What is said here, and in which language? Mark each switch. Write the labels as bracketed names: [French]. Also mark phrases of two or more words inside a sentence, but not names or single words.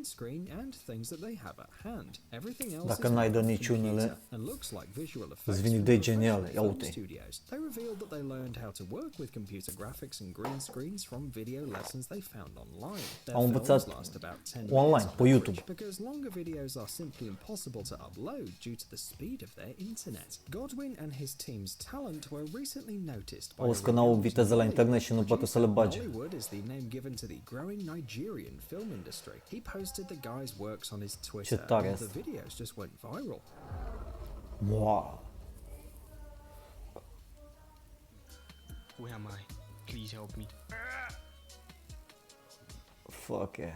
[Romanian] Dacă n-ai de niciunele, îți vin idei geniale. Ia uite. Au învățat online, pe YouTube. [English] Because longer videos are simply impossible to upload due to the speed of their internet. Godwin and his team's talent were recently noticed by [Romanian] Auzi că n-au viteză la internet și nu poate să le bage. [English] Bollywood is the name given to the growing Nigerian film industry. He posted the guy's works on his Twitter and the videos just went viral. Wow. Who am I? Please help me. Fuck yeah.